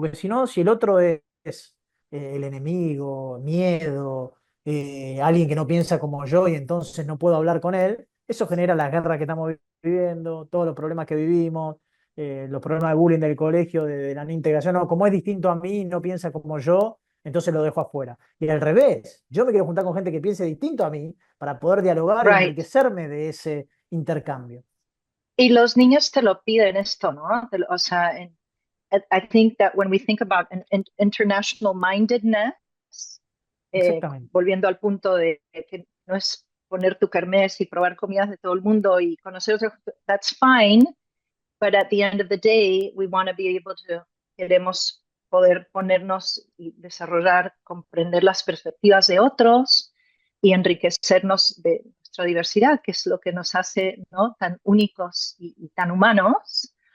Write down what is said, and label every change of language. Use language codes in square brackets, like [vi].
[es] Porque si no, si el otro es el enemigo, miedo, alguien que no piensa como yo y entonces no puedo hablar con él, eso genera la guerra que estamos viviendo, todos los problemas que vivimos, los problemas de bullying del colegio, de la no integración. No, como es distinto a mí, no piensa como yo, entonces lo dejo afuera. Y al revés, yo me quiero juntar con gente que piense distinto a mí para poder dialogar y [en] Right. [es] enriquecerme de ese intercambio. Y los niños te lo piden esto, ¿no? O sea, [en] I think that when we think about an international mindedness, [es] Exactamente. volviendo al punto de que no es poner tu kermés y probar comidas de todo el mundo y conocer otros, [en] that's fine, but at the end of the day, we want to be able to, [es] queremos poder ponernos y desarrollar, comprender las perspectivas de otros y enriquecernos de nuestra diversidad, que es lo que nos hace, ¿no?, tan únicos y tan humanos.